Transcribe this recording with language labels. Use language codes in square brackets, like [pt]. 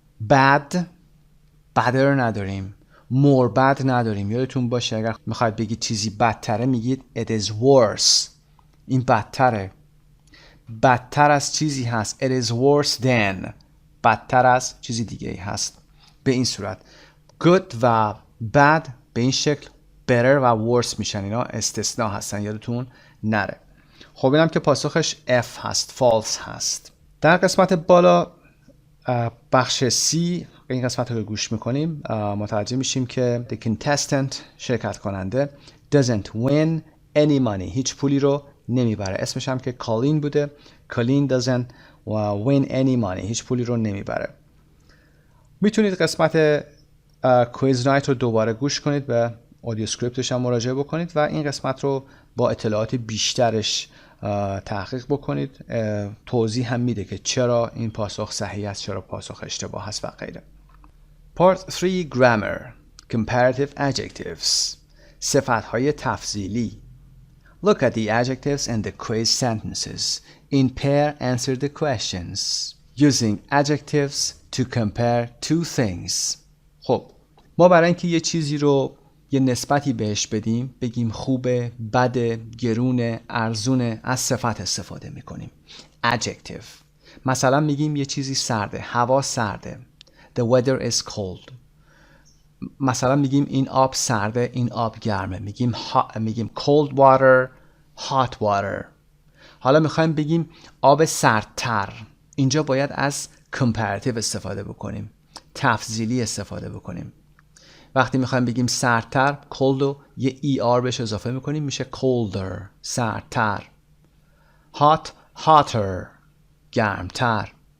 [en] bad better [fa] نداریم. [en] more bad نداریم. [fa] یادتون باشه اگر میخواید بگید چیزی بدتره میگید [en] it is worse. [fa] این بدتره. بدتر از چیزی هست. [en] it is worse than. [fa] بدتر از چیزی دیگه ای هست. به این صورت good و bad به این شکل better و worse میشن. اینا استثناء هستن یادتون نره. خب اینم که پاسخش F هست. false هست. در قسمت بالا بخش C این قسمت رو گوش میکنیم متوجه میشیم که [en] the contestant [fa] شرکت کننده [en] doesn't win any money [fa] هیچ پولی رو نمیبره. اسمش هم که کالین بوده. کالین [en] doesn't win any money [fa] هیچ پولی رو نمیبره. میتونید قسمت کویز نایت رو دوباره گوش کنید به اودیو اسکریپتش هم مراجعه بکنید و این قسمت رو با اطلاعات بیشترش تحقیق بکنید. توضیح هم میده که چرا این پاسخ صحیح است چرا پاسخ اشتباه است و غیره. [en] Part 3 Grammar Comparative Adjectives [fa] صفت‌های تفضیلی. [en] Look at the adjectives and the quiz sentences. In pair answer the questions using adjectives to compare two things. [fa] خب ما برای اینکه یه چیزی رو یه نسبتی بهش بدیم بگیم خوبه، بده، گرونه، ارزونه از صفت استفاده میکنیم. [en] adjective. [fa] مثلا میگیم یه چیزی سرده، هوا سرده. [en] The weather is cold. [fa] مثلا میگیم این آب سرده، این آب گرمه. [en] میگیم cold water, hot water. [fa] حالا میخوایم بگیم آب سردتر. اینجا باید از comparative استفاده بکنیم. تفضیلی استفاده بکنیم. وقتی میخوایم بگیم سردتر cold رو یه er بهش اضافه میکنیم میشه colder سردتر. [en] hot hotter گرمتر.